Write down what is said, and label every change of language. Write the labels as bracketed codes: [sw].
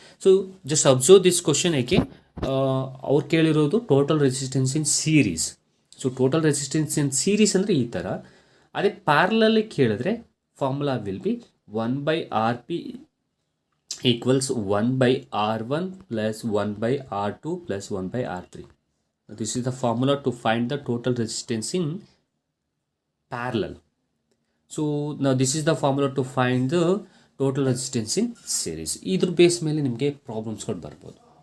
[en] So just observe this question. [kn] ಏಕೆ ಅವ್ರು ಕೇಳಿರೋದು [en] Total resistance in series. So total resistance in series [kn] ಅಂದರೆ ಈ ಥರ. ಅದೇ ಪ್ಯಾರಲಲ್ಲಿ ಕೇಳಿದ್ರೆ [en] Formula will be 1/RP equals 1/R1 plus 1/R2 plus 1/R3. This is the formula to find the total resistance in parallel. So now this is the formula to find the total resistance in series. [kn] ಇದ್ರ base ಮೇಲೆ ನಿಮಗೆ ಪ್ರಾಬ್ಲಮ್ಸ್ಗಳು ಬರ್ಬೋದು.